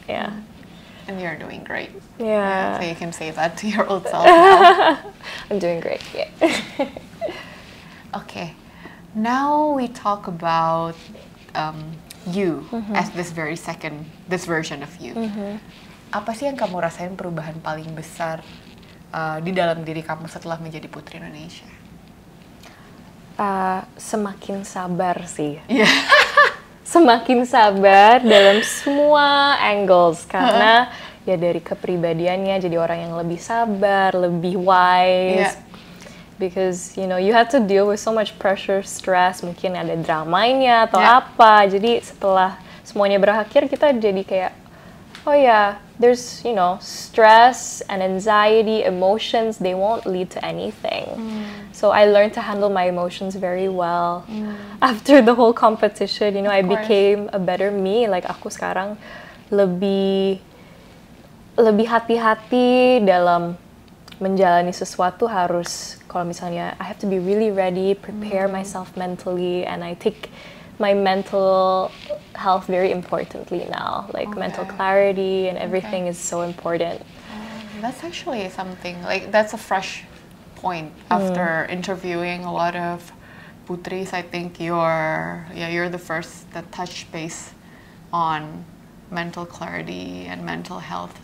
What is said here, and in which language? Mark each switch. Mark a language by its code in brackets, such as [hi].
[en] And you're doing great. Yeah. So you can say that to your old self now. I'm doing great, Okay. Now we talk about you as this version of you. [id] Apa sih yang kamu rasain perubahan paling besar di dalam diri kamu setelah menjadi Putri Indonesia? Semakin sabar sih. Semakin sabar dalam semua angles karena ya dari kepribadiannya jadi orang yang lebih sabar, lebih wise. [en] Because you know you have to deal with so much pressure, stress, [id] mungkin ada dramanya atau apa. Jadi setelah semuanya berakhir kita jadi kayak, [en] oh yeah, there's stress and anxiety, emotions, they won't lead to anything. So I learned to handle my emotions very well. After the whole competition, I became a better me. Like [id] aku sekarang lebih hati-hati dalam menjalani sesuatu. Harus, kalau misalnya [en] I have to be really ready, prepare myself mentally, and I take my mental health very importantly now. Like mental clarity and everything is so important. That's actually something, like that's a fresh point after interviewing a lot of Putris. I think you're the first that touched base on mental clarity and mental health.